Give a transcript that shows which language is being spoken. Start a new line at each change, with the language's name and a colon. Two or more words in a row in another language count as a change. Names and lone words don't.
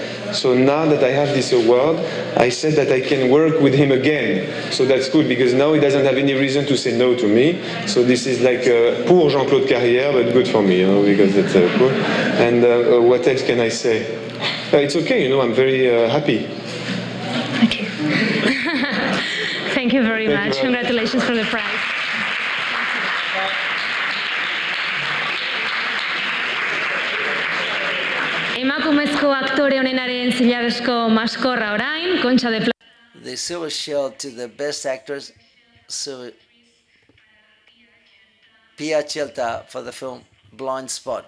English: So now that I have this award, I said that I can work with him again, so that's good, because now he doesn't have any reason to say no to me, so this is like pour Jean-Claude Carrière, but good for me, you know, because that's cool. And what else can I say? It's okay, you know, I'm very happy. Okay. Thank you very much. Congratulations for the prize.
Basque: Emakumezko aktore onenaren zilarrezko maskorra orain, Concha de Plata.
English: The silver shield to the best actress, Pia Chelta, for the film Blind Spot.